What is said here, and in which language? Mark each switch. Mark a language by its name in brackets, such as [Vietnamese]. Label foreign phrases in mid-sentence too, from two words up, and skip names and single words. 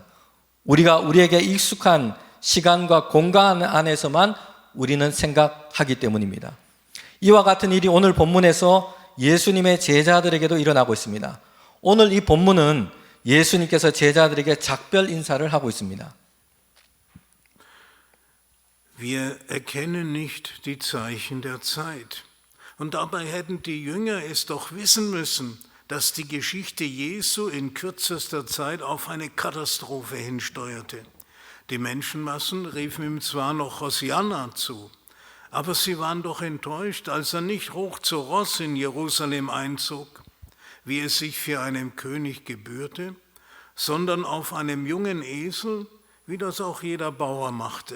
[Korean] 우리에게 익숙한 시간과 공간 안에서만 우리는 생각하기 때문입니다. 이와 같은 일이 오늘 본문에서 예수님의 제자들에게도 일어나고 있습니다. 오늘 이 본문은 예수님께서 제자들에게 작별 인사를 하고 있습니다. [German] Wir erkennen nicht die Zeichen der Zeit. Und dabei hätten die Jünger es doch wissen müssen, dass die Geschichte Jesu in kürzester Zeit auf eine Katastrophe hinsteuerte. Die Menschenmassen riefen ihm zwar noch Hosianna zu, aber sie waren doch enttäuscht, als er nicht hoch zu Ross in Jerusalem einzog, wie es sich für einen König gebührte, sondern auf einem jungen Esel, wie das auch jeder Bauer machte.